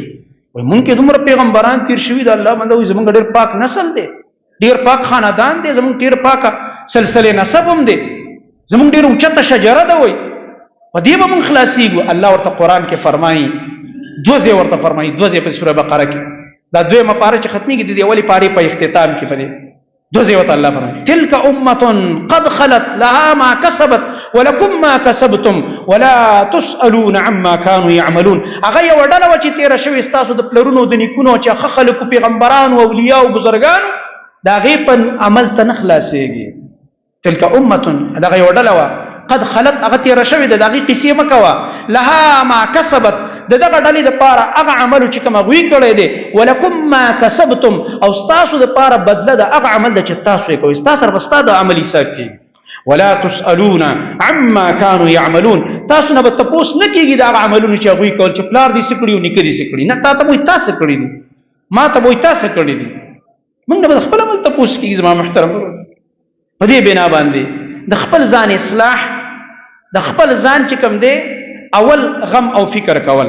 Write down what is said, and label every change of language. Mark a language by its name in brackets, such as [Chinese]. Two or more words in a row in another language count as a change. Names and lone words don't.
[Pashto] وایي مونږ کې دومره پیغمبران تېر شوي د الله بنده، وایي زمونږ ډېر پاک نسل دی، ډېر پاک خاندان دی، زمونږ ډېر پاکه سلسله نسب هم دی، زمونږ ډېر اوچته شجره ده، وایي په دې به مونږ خلاصېږو. الله ورته قرآن کې فرمایي، دوه ځای ورته فرمایي، دوه ځای په سوره بقره کې، دا دویمه پاره چې ختمېږي د دې اولې پارې په اختتام کې په دې دوه ځای ورته الله فرمایي [Arabic] تلک امة قد خلت لها ما کسبت ولکم ما کسبتم ولا تسألون عما كانوا يعملون. [Pashto] هغه یو ډله وه چې تېره شوې ستاسو د پلرونو د نیکونو چې ښه خلکو پیغمبرانو اولیاو بزرګانو د هغې په عمل ته نه خلاصېږي. [Arabic] تلک امة [Pashto] دغه یو ډله وه [Arabic] قد خلت، [Pashto] هغه تېره شوې ده، د هغې قیسې مه کوه. [Arabic] لها ما کسبت، [Pashto] د دغه ډلې دپاره هغه عملو چې کوم هغوی کړی دی، [Arabic] ولکم ما کسبتم، [Pashto] او ستاسو دپاره بدله د هغه عمل ده چې تاسو یې کوئ، ستا سره به ستا د عمل حساب کېږي. [Arabic] ولا تسألون عما كانوا يعملون، [Pashto] تاسو نه به تپوس نه کېږي د هغه عملونو چې هغوی کول چې پلار دې څه کړي او نیکه دې څه کړي، نه تا ته به وایي تا څه کړي دي، ما ته به وایي تا څه کړي دي، موږ نه به د خپل عمل تپوس کېږي. زما محترم په دې بنا باندې د خپل ځان اصلاح، د خپل ځان چې کوم دی اول غم او فکر کول.